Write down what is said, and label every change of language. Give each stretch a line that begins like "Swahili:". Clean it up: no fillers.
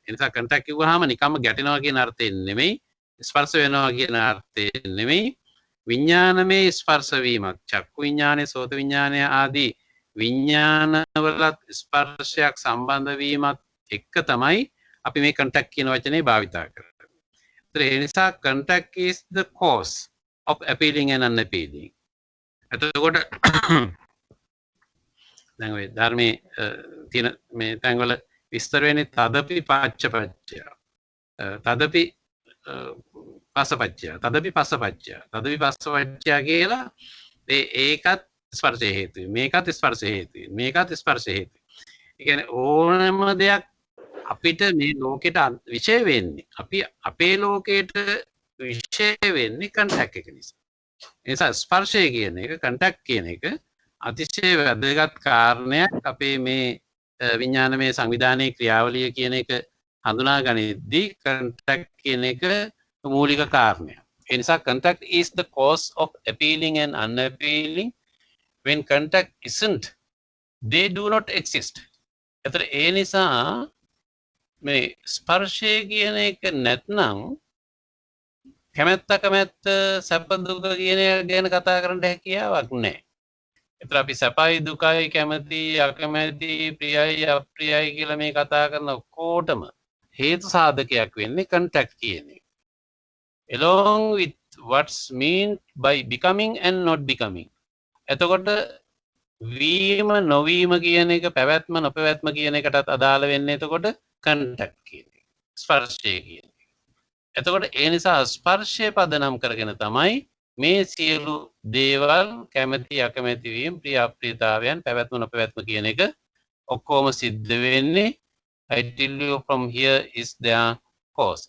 Sinhala: ඒ නිසා කන්ටැක්ට් කිව්වහම නිකම්ම ගැටෙනවා කියන අර්ථයෙන් නෙමෙයි ස්පර්ශ වෙනවා කියන අර්ථයෙන් නෙමෙයි විඥානමය ස්පර්ශ වීමක් චක්කු විඥානය සෝත විඥානය ආදී විඥානවලත් ස්පර්ශයක් සම්බන්ධ වීමත් එක්ක තමයි අපි මේ contact කියන වචනේ භාවිතා කරන්නේ. ඒ නිසා
English: contact is the cause of appealing and unappealing.
Sinhala: එතකොට දැන් ඔය ධර්මයේ තියෙන මේ තැන්වල විස්තර වෙන්නේ
Pali: තදපි පාච්චපච්චය. තදපි පස්සපච්චය තදපි පස්සපච්චය තදපි පස්සපච්චය
Sinhala: කියලා ඒකත් ස්පර්ශය හේතුයි මේකත් ස්පර්ශය හේතුයි මේකත් ස්පර්ශය හේතුයි. ඒ කියන්නේ ඕනෑම දෙයක් අපිට මේ ලෝකෙට විශේෂ වෙන්නේ අපි අපේ ලෝකයට විශේෂ වෙන්නේ කන්ටැක්ට් එක නිසා. ඒ නිසා ස්පර්ශය කියන එක කන්ටැක්ට් කියන එක අතිශය වැදගත් කාරණයක් අපේ මේ විඥානමය සංවිධානයේ ක්‍රියාවලිය කියන එක හඳුනා ගනිද්දී කන්ටැක්ට් කියන එක මූලික කාරණයක්. ඒ නිසා
English: contact is the cause of appealing and unappealing. When contact isn't, they do not exist.
Sinhala: එතකොට ඒ නිසා මේ ස්පර්ශය කියන එක නැත්නම් කැමැත්ත සැප දුක කියන එක ගැන කතා කරන්න හැකියාවක් නැහැ. ඒතර අපි සැපයි දුකයි කැමැති අකමැති ප්‍රියයි අප්‍රියයි කියලා මේ කතා කරන ඔක්කොටම හේතු සාධකයක් වෙන්නේ contact කියන එක.
English: Along with what's meant by becoming and not becoming.
Sinhala: එතකොට වීම නොවීම කියන එක පැවැත්ම නොපැවැත්ම කියන එකටත් අදාළ වෙන්නේ එතකොට contact කියන එක. ස්පර්ශය කියන එක. එතකොට ඒ නිසා ස්පර්ශය පදනම් කරගෙන තමයි මේ සියලු දේවල් කැමැති අකමැති වීම ප්‍රිය අප්‍රියතාවයන් පැවැත්ම නොපැවැත්ම කියන එක ඔක්කොම සිද්ධ වෙන්නේ
English: I tell you from here is their cause.